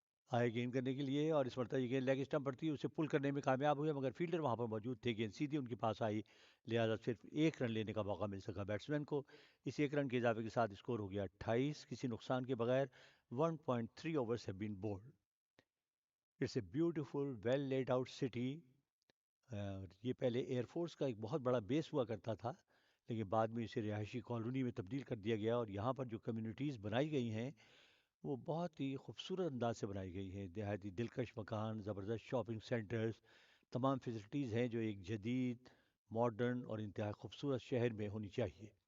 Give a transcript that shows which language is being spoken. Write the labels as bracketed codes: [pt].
[ur] آئے گیند کرنے کے لیے، اور اس مرتبہ یہ گیند لیگ اسٹمپ پر تھی، اسے پل کرنے میں کامیاب ہوئے مگر فیلڈر وہاں پر موجود تھے، گیند سیدھی ان کے پاس آئی، لہذا صرف 1 رن لینے کا موقع مل سکا بیٹسمین کو. اس 1 رن کے اضافے کے ساتھ اسکور ہو گیا 28 کسی نقصان کے بغیر. [en] 1.3 overs have been bowled. It's a beautiful well laid out city. [ur] یہ پہلے ایئر فورس کا ایک بہت بڑا بیس ہوا کرتا تھا، لیکن بعد میں اسے رہائشی کالونی میں تبدیل کر دیا گیا، اور یہاں پر جو کمیونٹیز بنائی گئی ہیں وہ بہت ہی خوبصورت انداز سے بنائی گئی ہیں. نہایت دلکش مکان، زبردست شاپنگ سینٹرز، تمام فیسلٹیز ہیں جو ایک جدید، ماڈرن اور انتہائی خوبصورت شہر میں ہونی چاہیے.